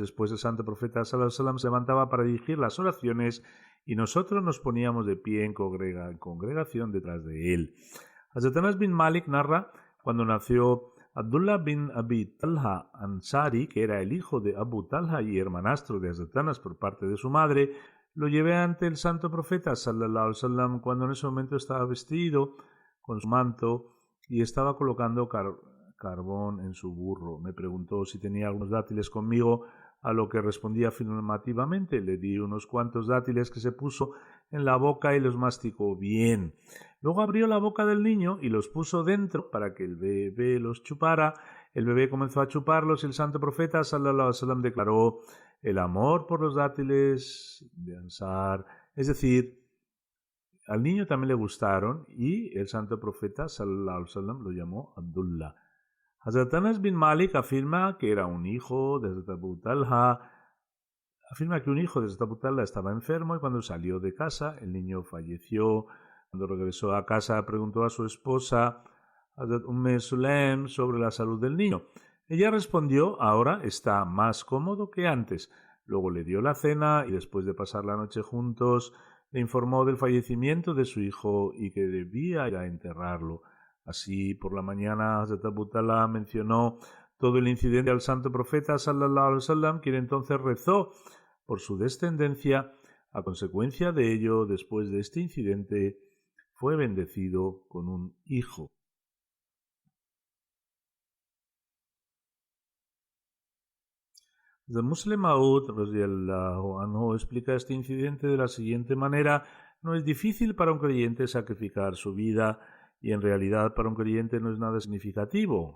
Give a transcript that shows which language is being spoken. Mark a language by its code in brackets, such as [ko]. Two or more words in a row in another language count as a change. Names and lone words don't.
[es] Después el santo profeta [ar] صلى الله عليه وسلم [es] se levantaba para dirigir las oraciones y nosotros nos poníamos de pie en congregación detrás de él. Hazrat Anas bin Malik narra: cuando nació Abdullah bin Abi Talha Ansari, que era el hijo de Abu Talha y hermanastro de Hazrat Anas por parte de su madre, lo llevé ante el santo profeta [ar] صلى الله عليه وسلم [es] cuando en ese momento estaba vestido con su manto y estaba colocando carbón en su burro. Me preguntó si tenía algunos dátiles conmigo, a lo que respondí afirmativamente. Le di unos cuantos dátiles que se puso en la boca y los masticó bien. Luego abrió la boca del niño y los puso dentro para que el bebé los chupara. El bebé comenzó a chuparlos y el santo profeta [ar] صلى الله عليه وسلم [es] declaró: el amor por los dátiles de Ansar, es decir, al niño también le gustaron y el santo profeta [ar] صلى الله عليه وسلم [es] lo llamó Abdullah. Hazrat Anas bin Malik afirma que era un hijo de Hazrat Abu Talha. Afirma que un hijo de Hazrat Abu Talha estaba enfermo y cuando salió de casa el niño falleció. Cuando regresó a casa preguntó a su esposa Hazrat Sulaim sobre la salud del niño. Ella respondió: ahora está más cómodo que antes. Luego le dio la cena y después de pasar la noche juntos le informó del fallecimiento de su hijo y que debía ir a enterrarlo. Así, por la mañana, Hazrat Abu Talha mencionó todo el incidente al santo profeta [ar] صلى الله عليه وسلم, [es] quien entonces rezó por su descendencia. A consecuencia de ello, después de este incidente, fue bendecido con un hijo. The Muslim Maud [ar] رضي الله عنه [es] explica este incidente de la siguiente manera: no es difícil para un creyente sacrificar su vida y en realidad para un creyente no es nada significativo.